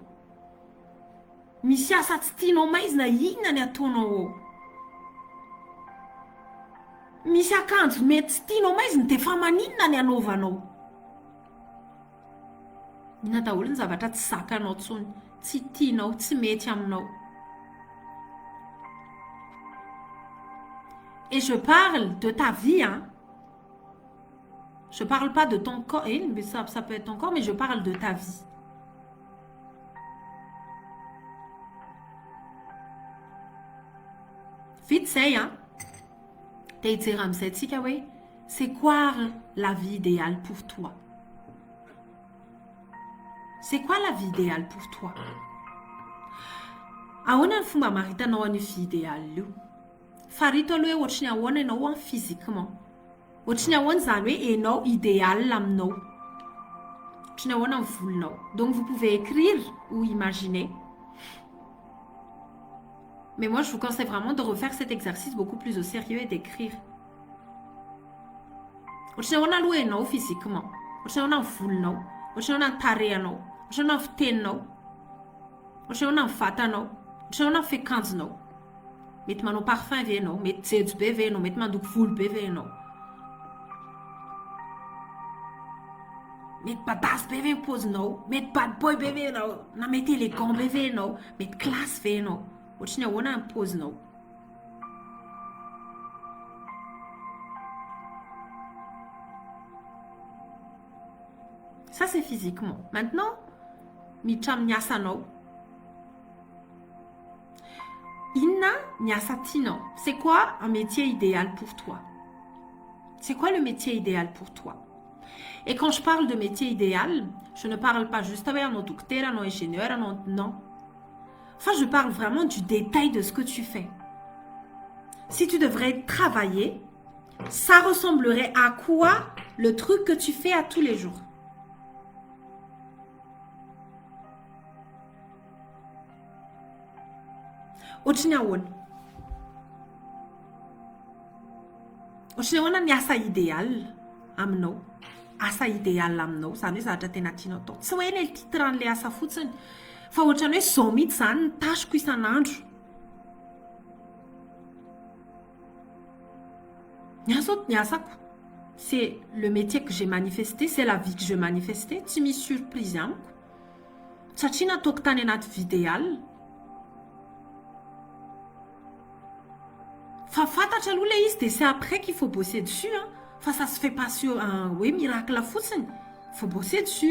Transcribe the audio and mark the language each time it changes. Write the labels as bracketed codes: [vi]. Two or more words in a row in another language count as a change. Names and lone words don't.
[mg] Misy asa tsy tianao maizina, inona ny ataonao ao? Misy akanjo mety tsy tianao maizina dia fa maninona ny anaovanao? Inona daholo ny zavatra tsy zakanao tsony, tsy tianao, tsy mety aminao. [fr] Et je parle de ta vie, hein. Je parle pas de ton corps, mais ça peut être ton corps, mais je parle de ta vie. Vite say, hein. [mg] T'as été ramsay tsika hoe, [fr] c'est quoi la vie idéale pour toi? C'est quoi la vie idéale pour toi? [mg] Ahoana ny fomba maritanao an'io [fr] vie idéale [mg] io? Farito aloha hoe ohatrany ahoana ianao physiquement. Ohatrany ahoana zany hoe enao idéal aminao. Ohatrany ahoana ny volonao. [fr] Donc vous pouvez écrire ou imaginer. Mais moi je vous conseille vraiment de refaire cet exercice beaucoup plus au sérieux et d'écrire. [mg] Ohatrany ahoana aloha enao physiquement. Ohatrany ahoana ny volonao. Ohatrany ahoana ny tarehanao. Ohatrany ahoana ny fiteninao. Ohatrany ahoana ny vatanao. Ohatrany ahoana ny fiakanjonao. Mety manao parfum ve ianao, mety jejo be ve ianao, mety mandoko volo be ve ianao. Mety badass be ve ny paozinao, mety [en] bad boy [mg] be ve ianao, na mety élégant be ve ianao, mety classe ve ianao. Ohatrany ahoana ny paozinao. [fr] Ça c'est physiquement. Maintenant, [mg] miditra amin'ny asanao. Inona ny asa tianao? [fr] C'est quoi un métier idéal pour toi? C'est quoi le métier idéal pour toi? Et quand je parle de métier idéal, je ne parle pas juste avec un docteur, un ingénieur, non. Enfin, je parle vraiment du détail de ce que tu fais. Si tu devrais travailler, ça ressemblerait à quoi le truc que tu fais à tous les jours? [mg] Ohatrany ahoana? Ohatrany ahoana ny asa idéal aminao? Asa idéal aminao, zany hoe zavatra tena tianao atao. Tsy hoe ilay titran'ilay asa fotsiny, fa ohatrany hoe zao mihitsy zany ny tâcheko isan'andro. Ny asako, [fr] c'est le métier que j'ai manifesté, c'est la vie que je manifesté. [mg] Tsy misy surprise amiko. Satria nataoko tany anaty [fr] vie idéal. [mg] Fa fantatra aloha le izy, [fr] c'est après qu'il faut bosser dessus, hein. Fa ça se fait pas sur un miracle fotsiny. Faut bosser dessus.